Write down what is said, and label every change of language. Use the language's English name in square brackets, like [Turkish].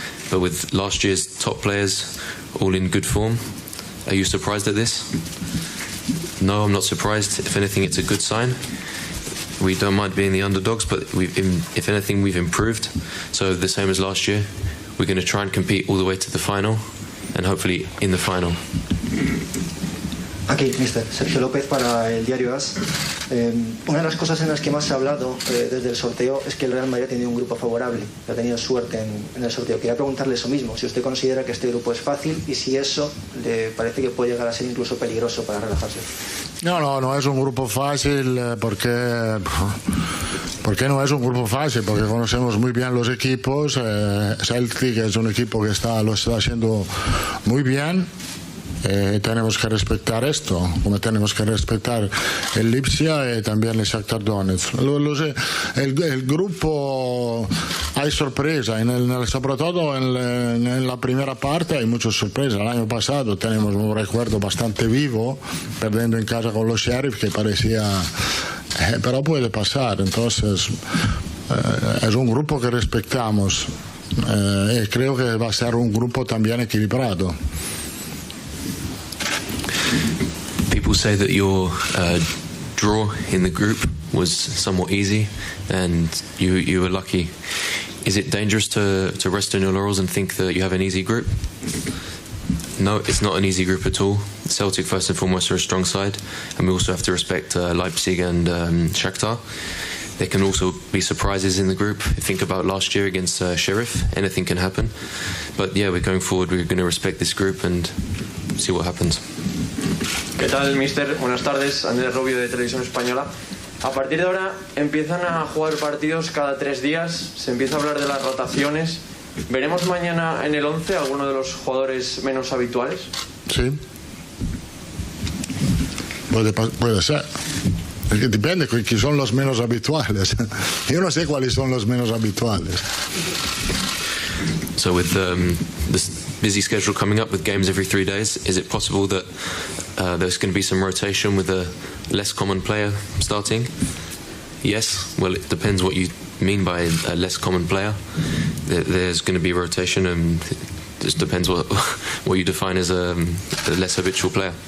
[English] But with last year's top players all in good form, are you surprised at this? No, I'm not surprised. If anything, it's a good sign. we don't mind being the underdogs, but if anything, we've improved. So the same as last year, we're going to try and compete all the way to the final, and hopefully in the final. [Spanish] Aquí, mister, Sergio López para el diario AS. Una de las cosas en las que más se ha hablado desde el sorteo es que el Real Madrid ha tenido un grupo favorable, que ha tenido suerte en el sorteo. Quería preguntarle eso mismo, si usted considera que este grupo es fácil y si eso le parece que puede llegar a ser incluso peligroso para relajarse. No es un grupo fácil porque no es un grupo fácil, porque conocemos muy bien los equipos. Celtic es un equipo que lo está haciendo muy bien. Tenemos que respetar esto, como tenemos que respetar el 𝘿𝙄𝙍 y también el Shakhtar Donetsk. El grupo hay sorpresa, sobre todo en la primera parte hay muchas sorpresas. El año pasado tenemos un recuerdo bastante vivo, perdiendo en casa con los Sheriff, que parecía... pero puede pasar, entonces es un grupo que respetamos y creo que va a ser un grupo también equilibrado. [English] People say that your draw in the group was somewhat easy and you were lucky. Is it dangerous to rest on your laurels and think that you have an easy group? No, it's not an easy group at all. Celtic, first and foremost, are a strong side, and we also have to respect Leipzig and Shakhtar. There can also be surprises in the group. Think about last year against Sheriff. Anything can happen. But yeah, we're going forward. We're going to respect this group and see what happens. [Spanish] ¿Qué tal, mister? Buenas tardes, Andrés Rubio de Televisión Española. A partir de ahora empiezan a jugar partidos cada 3 días, se empieza a hablar de las rotaciones. ¿Veremos mañana en el 11 alguno de los jugadores menos habituales? Sí. Puede ser. Es que depende de quiénes son los menos habituales. Yo no sé cuáles son los menos habituales. [English] So with this busy schedule coming up with games every 3 days, is it possible that there's going to be some rotation with a less common player starting? Yes. Well, it depends what you mean by a less common player. There's going to be rotation, and it just depends what you define as a less habitual player.